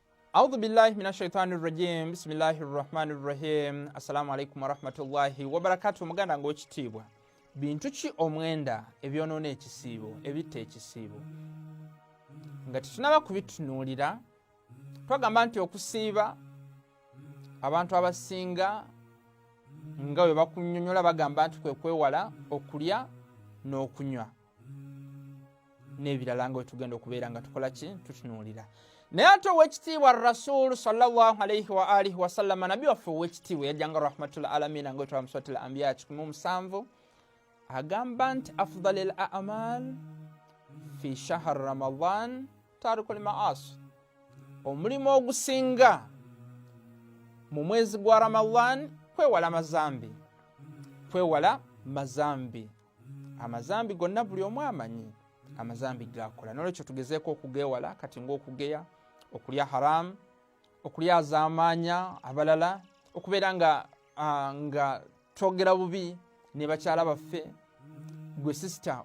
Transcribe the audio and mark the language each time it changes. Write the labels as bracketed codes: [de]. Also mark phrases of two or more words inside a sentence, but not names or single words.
[ar] أعوذ بالله من الشيطان الرجيم بسم الله الرحمن الرحيم السلام عليكم ورحمة الله وبركاته [lg] muganda ng'okitiibwa bintu ki omwenda ebyonoona ekisiibo ebitta ekisiibo nga tetunaba kubitunuulira twagamba nti okusiiba abantu abasinga nga bwe bakunnyonnyola bagamba nti kwe kwewala okulya n'okunywa n'ebirala nga bwe tugenda okubeera nga tukola ki tutunuulira naye ate owekitiibwa rasulu [ar] صلى الله عليه وآله وسلم [lg] nabbi waffe owekitiibwa yajjanga [ar] رحمة العالمين [lg] nga wetwala musuratul anbiya 17 agamba nti [ar] أفضل الأعمال في شهر رمضان ترك المعاصي [lg] omulimu ogusinga mu mwezi gwa ramadan kwewala mazambi amazambi gonna buli omu amanyi amazambi gakola nolwekyo tugezeeko okugewala kati ng'okugeya okulya haram okulya az'amaanya abalala okubeera nga twogera bubi ne bakyala baffe gwe sisita